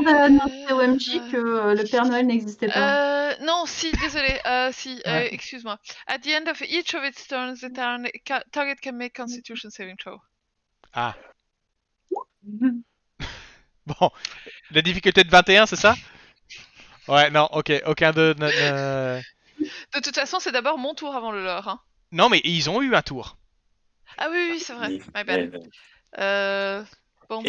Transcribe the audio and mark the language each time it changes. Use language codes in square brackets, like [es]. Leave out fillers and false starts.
[fr] viens d'annoncer au MJ que le Père Noël n'existait pas. Non, si, désolé. Si, Ouais. excuse-moi. [en] At the end of each of its turns, the target can make Constitution saving throw. [fr] Ah, bon. La difficulté de 21, c'est ça? Ouais, non, ok. Aucun de... De toute façon, c'est d'abord mon tour avant le leur. Hein. Non, mais ils ont eu un tour. Ah oui, c'est vrai. [en] My bad. [fr] Bon, Et